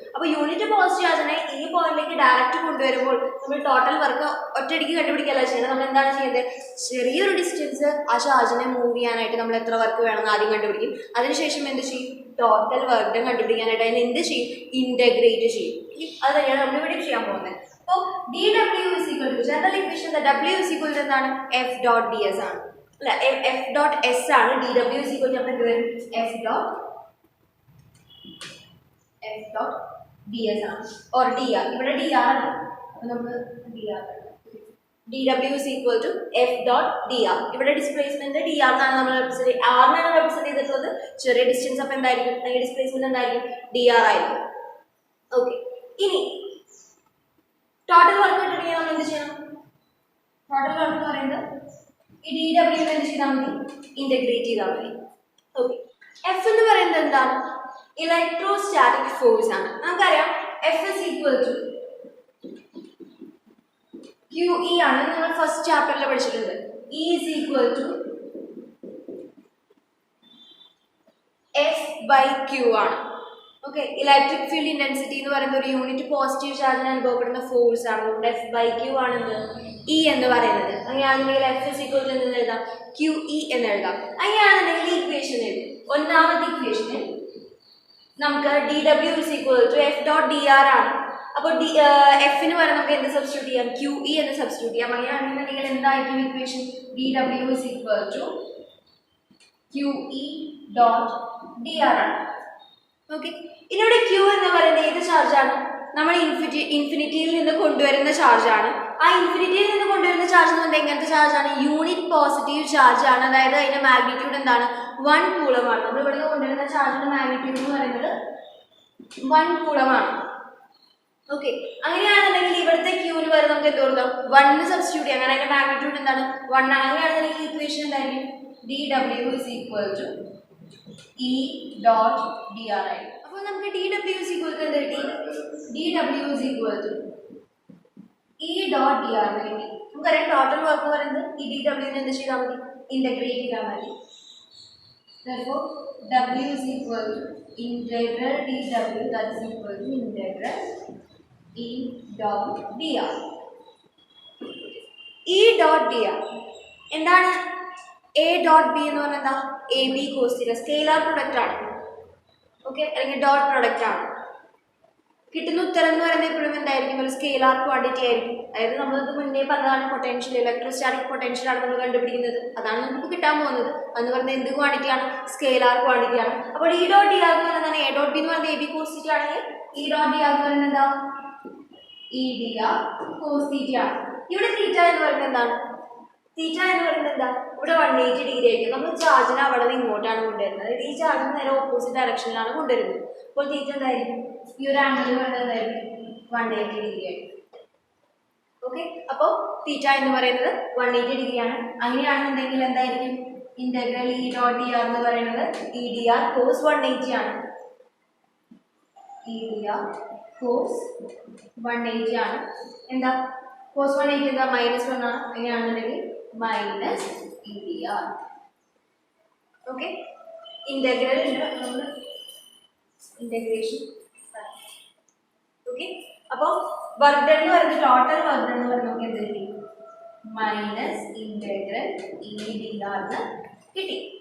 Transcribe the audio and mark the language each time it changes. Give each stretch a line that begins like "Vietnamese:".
Malayalam: അപ്പോൾ unit positive ചാർജിനെ ഈ പോയിന്റിലേക്ക് ഡയറക്റ്റ് കൊണ്ടുവരുമ്പോൾ നമ്മൾ ടോട്ടൽ വർക്ക് ഒറ്റയടിക്ക് കണ്ടുപിടിക്കല്ല ചെയ്യുന്നത്. നമ്മൾ എന്താണ് ചെയ്യുന്നത്? ചെറിയൊരു ഡിസ്റ്റൻസ് ആ ചാർജിനെ മൂവ് ചെയ്യാനായിട്ട് നമ്മൾ എത്ര വർക്ക് വേണമെന്ന് ആദ്യം കണ്ടുപിടിക്കും. അതിനുശേഷം എന്ത് ചെയ്യും? ടോട്ടൽ വർക്ക് ഡൺ കണ്ടുപിടിക്കാനായിട്ട് അതിനെ എന്ത് ചെയ്യും? ഇന്റഗ്രേറ്റ് ചെയ്യും. അത് തന്നെയാണ് നമ്മൾ ഇവിടെ ചെയ്യാൻ പോകുന്നത്. അപ്പോൾ
English: dw is equal to general equation w is equal to
Malayalam: എന്താണ്?
English: f dot ds ആണ്, അല്ല f dot s ആണ്. dw is equal to
Malayalam: അപ്പോൾ എന്ത് വരും?
English: f dot ds ആണ്, or dr.
Malayalam: ഇവിടെ
English: dr ആണ്,
Malayalam: അപ്പോൾ നമുക്ക്
English: dr dw is equal to f dot dr.
Malayalam: ഇവിടെ ഡിസ്പ്ലേസ്മെന്റ് dr എന്നാണ് നമ്മൾ റെപ്രസെന്റ് ചെയ്തിട്ടുള്ളത്. ചെറിയ ഡിസ്റ്റൻസ് അപ്പോൾ എന്തായിരിക്കും? അതിന്റെ ഡിസ്പ്ലേസ്മെന്റ് എന്തായിരിക്കും? dr ആയിരിക്കും. ഓക്കെ, ഇനി ടോട്ടൽ വർക്ക് കിട്ടണമെങ്കിൽ നമ്മൾ എന്ത് ചെയ്യണം? ടോട്ടൽ വർക്ക് എന്ന് പറയുന്നത് ഈ dw എന്ത് ചെയ്താൽ മതി? ഇന്റഗ്രേറ്റ് ചെയ്താൽ മതി. ഓക്കെ, എഫ് എന്ന് പറയുന്നത് എന്താണ്? ഇലക്ട്രോസ്റ്റാറ്റിക് ഫോഴ്സ് ആണ്. നമുക്കറിയാം
English: F is equal to QE ആണ്.
Malayalam: നമ്മൾ ഫസ്റ്റ് ചാപ്റ്ററിൽ പഠിച്ചിട്ടുണ്ട്.
English: E is equal to F by Q ആണ്.
Malayalam: ഓക്കെ, ഇലക്ട്രിക് ഫീൽഡ് ഇന്റൻസിറ്റി എന്ന് പറയുന്ന ഒരു യൂണിറ്റ് പോസിറ്റീവ് ചാർജിന് അനുഭവപ്പെടുന്ന ഫോഴ്സ് ആണ്. അതുകൊണ്ട്
English: F by Q
Malayalam: ആണെന്ന് E എന്ന് പറയുന്നത്. അങ്ങനെയാണെന്നുണ്ടെങ്കിൽ
English: F is equal to
Malayalam: എന്ന് എഴുതാം, QE എന്ന് എഴുതാം. അങ്ങനെയാണെന്നുണ്ടെങ്കിൽ ഈ ഇക്വേഷൻ എഴുതും. ഒന്നാമത്തെ ഇക്വേഷനിൽ നമുക്ക്
English: dw is equal to f dot dr ആണ്. അപ്പോൾ എഫിന് പകരം നമുക്ക് എന്ത് സബ്സ്റ്റിറ്റ്യൂട്ട് ചെയ്യാം? QE എന്ന് സബ്സ്റ്റിറ്റ്യൂട്ട് ചെയ്യാം.
Malayalam: അങ്ങനെയാണെന്നുണ്ടെങ്കിൽ എന്തായിരിക്കും equation?
English: dw is equal to QE dot dr ആണ്.
Malayalam: ഓക്കെ, ഇതിലൂടെ Q എന്ന് പറയുന്നത് ഏത് ചാർജാണ്? നമ്മൾ ഇൻഫിനിറ്റിയിൽ നിന്ന് കൊണ്ടുവരുന്ന ചാർജാണ്. ആ ഇൻഫിനിറ്റിയിൽ നിന്ന് കൊണ്ടുവരുന്ന ചാർജ് എന്ന് പറയുന്നത് എങ്ങനത്തെ ചാർജാണ്? യൂണിറ്റ് പോസിറ്റീവ് ചാർജ് ആണ്. അതായത് അതിന്റെ മാഗ്നിറ്റ്യൂഡ് എന്താണ്? 1 കൂളമാണ്. നമ്മൾ ഇവിടെ നിന്ന് കൊണ്ടുവരുന്ന ചാർജിന്റെ മാഗ്നിറ്റ്യൂഡ് എന്ന് പറയുന്നത് 1 കൂളമാണ്. ഓക്കെ, അങ്ങനെയാണെന്നുണ്ടെങ്കിൽ ഇവിടുത്തെ ക്യൂവിന് വരെ നമുക്ക് എന്ത് കൊടുക്കാം? 1 സബ്സ്റ്റിറ്റ്യൂട്ട് ചെയ്യാം. അങ്ങനെ അതിന്റെ മാഗ്നിറ്റ്യൂഡ് എന്താണ്? 1 ആണ്. അങ്ങനെയാണെന്നുണ്ടെങ്കിൽ ഇക്വേഷൻ എന്തായിരിക്കും?
English: dw is equal to E dot dr ആയി.
Malayalam: അപ്പോൾ നമുക്ക് dw is equal to എന്ത് കിട്ടി?
English: dw is equal to E dot dr
Malayalam: എന്ന് കിട്ടി. നമുക്കറിയാം ടോട്ടൽ വർക്ക് പറയുന്നത് ഈ dw നെ എന്ത് ചെയ്താൽ മതി? ഇന്റഗ്രേറ്റ് ചെയ്താൽ മതി.
English: Therefore w is equal to integral dw, that is equal to integral E dot dr. E dot dr എന്താണ്? A dot b
Malayalam: എന്ന് പറഞ്ഞാൽ എന്താ?
English: AB cos θ, scalar product ആണ്.
Malayalam: ഓക്കെ, അല്ലെങ്കിൽ ഡോട്ട് പ്രൊഡക്റ്റ് ആണ്. കിട്ടുന്ന ഉത്തരം എന്ന് പറയുന്നത് എപ്പോഴും എന്തായിരിക്കും? ഒരു സ്കെയിലാർ ക്വാണ്ടിറ്റി ആയിരിക്കും. അതായത് നമ്മൾക്ക് മുന്നേ പറഞ്ഞതാണ് പൊട്ടൻഷ്യൽ, ഇലക്ട്രോസ്റ്റാറ്റിക് പൊട്ടൻഷ്യൽ ആണ് നമ്മൾ കണ്ടുപിടിക്കുന്നത്. അതാണ് നമുക്ക് കിട്ടാൻ പോകുന്നത്. എന്ന് പറയുന്നത് എന്ത് ക്വാണ്ടിറ്റിയാണ്? സ്കെയിലാർ ക്വാണ്ടിറ്റി ആണ്.
English: അപ്പോൾ E dot dr എന്ന് പറയുന്നത് A dot b എന്ന് പറയുന്നത് AB cos θ ആണെങ്കിൽ E dot dr എന്ന് പറയുന്നത് എന്താ?
Malayalam: E dr cos θ ആണ്. ഇവിടെ തീറ്റ എന്ന് പറയുന്നത് എന്താണ്? തീറ്റ എന്ന് പറയുന്നത് എന്താ? ഇവിടെ 180 ഡിഗ്രി ആയിരിക്കും. നമ്മൾ ചാർജിനെ അവിടെ നിന്ന് ഇങ്ങോട്ടാണ് കൊണ്ടുവരുന്നത്. അതായത് ഈ ചാർജിന് നേരെ ഓപ്പോസിറ്റ് ഡയറക്ഷനിലാണ് കൊണ്ടുവരുന്നത്. അപ്പോൾ തീറ്റ എന്തായിരിക്കും? ഈ ഒരു ആംഗിൾ എന്ന് പറയുന്നത് എന്തായിരിക്കും? 180 ഡിഗ്രി ആയിരിക്കും. ഓക്കെ, അപ്പോൾ തീറ്റ എന്ന് പറയുന്നത് 180 ഡിഗ്രിയാണ്. അങ്ങനെയാണെന്നുണ്ടെങ്കിൽ എന്തായിരിക്കും?
English: integral E dot dr
Malayalam: എന്ന് പറയുന്നത്
English: E dr cos 180 ആണ്. E dr cos 180 ആണ്. എന്താ? cos 180 എന്താ? -1 ആണ്.
Malayalam: അങ്ങനെയാണെന്നുണ്ടെങ്കിൽ
English: minus E dr.
Malayalam: Okay, integral നമ്മൾ ഇന്റഗ്രേഷൻ. ഓക്കെ, അപ്പോൾ വർക്ക് ഡൺ എന്ന് പറയുന്നത് ടോട്ടൽ വർക്ക് ഡൺ എന്ന് പറയുന്നത് നമുക്ക് എന്ത് കിട്ടി?
English: minus integral E dr
Malayalam: എന്ന് കിട്ടി.